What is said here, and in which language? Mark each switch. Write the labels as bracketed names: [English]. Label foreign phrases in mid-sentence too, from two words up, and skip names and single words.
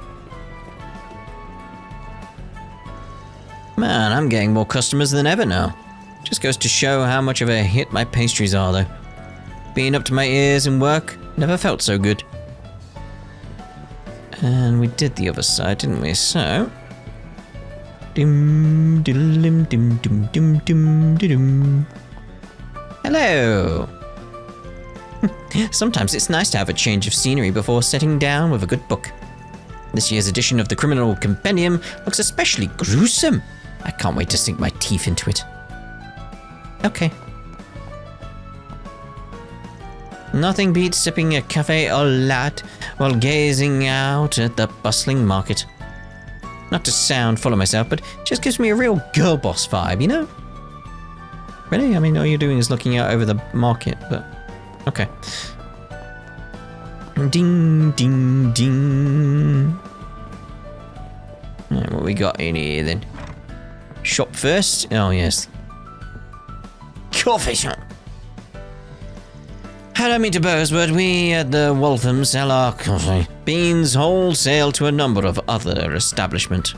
[English] Man, I'm getting more customers than ever now. Just goes to show how much of a hit my pastries are, though. Being up to my ears in work never felt so good. And we did the other side, didn't we? So... dim, diddle-dim, dim, dim, dim, dim, dim. Hello! Sometimes it's nice to have a change of scenery before sitting down with a good book. This year's edition of the Criminal Compendium looks especially gruesome. I can't wait to sink my teeth into it. Okay. Nothing beats sipping a [French] cafe au lait [English] while gazing out at the bustling market. Not to sound full of myself, but it just gives me a real girl boss vibe, you know? Really? I mean, all you're doing is looking out over the market, but... okay. Ding, ding, ding. Right, what we got in here, then? Shop first? Oh, yes. Coffee shop. I don't mean to boast, but we at the Waltham sell our coffee beans wholesale to a number of other establishments.